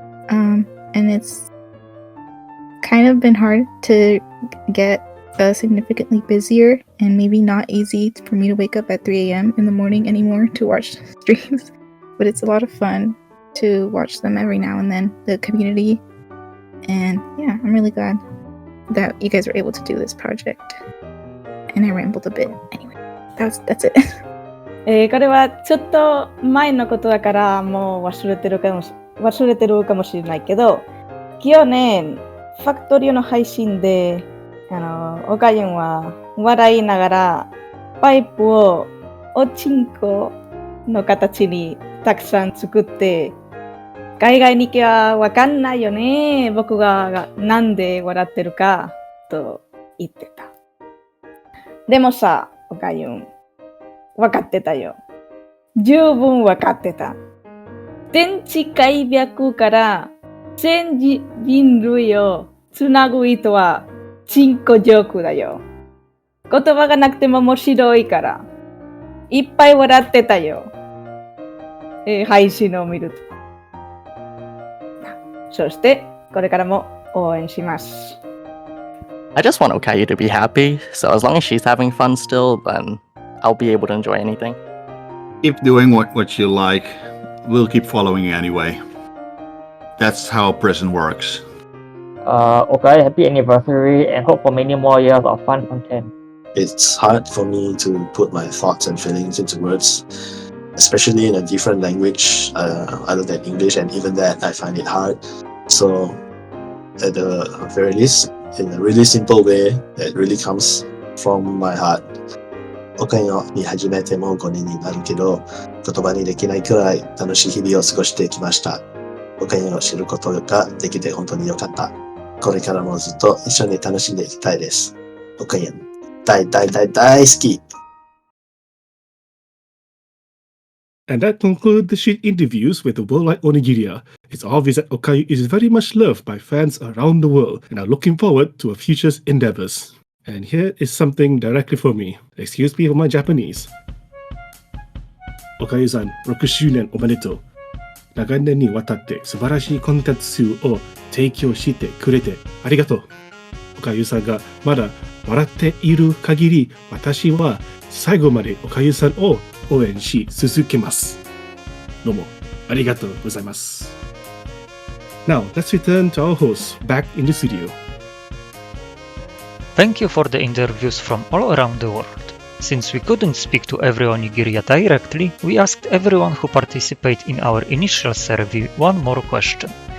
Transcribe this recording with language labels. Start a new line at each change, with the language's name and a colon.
English: And it's kind of been hard to get significantly busier, and maybe not easy for me to wake up at 3 a.m. in the morning anymore to watch streams. But it's a lot of fun to watch them every now and then, the community. And yeah, I'm really glad that you guys were able to do this project. And I rambled a bit. Anyway, that's it.
Japanese: これはちょっと前のことだからもう忘れてるかもしれないけど、去年ファクトリーの配信でオカユンは笑いながらパイプをおちんこの形にたくさん作って、海外に行けばわかんないよね、僕がなんで笑ってるかと言ってた。でもさ、オカユンわかってたよ。十分わかってた。天地開闢から全人類をつなぐ糸はチンコジョークだよ。言葉がなくても面白いから。いっぱい笑ってたよ。配信を見ると。そしてこれからも応援します。
English: I just want Okayu to be happy, so as long as she's having fun still, then I'll be able to enjoy anything. Keep doing what you like. We'll keep following you anyway. That's how prison works. Okay, happy anniversary and hope for many more years of fun content. It's hard for me to put my thoughts and feelings into words, especially in a different language other than English, and even that I find it hard. So at the very least, in a really simple way that really comes from my heart,
Japanese: おかゆに始めても5年になるけど、言葉にできないくらい楽しい日々を過ごしてきました。おかゆを知ることができて本当に良かった。これからもずっと一緒に楽しんでいきたいです。おかゆ大好き。
English: And that concludes the sheet interviews with the worldwide Onigirya. It's obvious that Okayu is very much loved by fans around the world and are looking forward to her future endeavors. And here is something directly for me. Excuse me for my Japanese.
Japanese: Okayu-san, 6周年おめでとう。長年にわたって素晴らしいコンテンツを提供してくれてありがとう。 Okayuさんがまだ笑っている限り、私は最後までOkayuさんを応援し続けます。どうもありがとうございます。
English: Now, let's return to our host back in the studio. Thank you for the interviews from all around the world. Since we couldn't speak to every Onigirya directly, we asked everyone who participated in our initial survey one more question.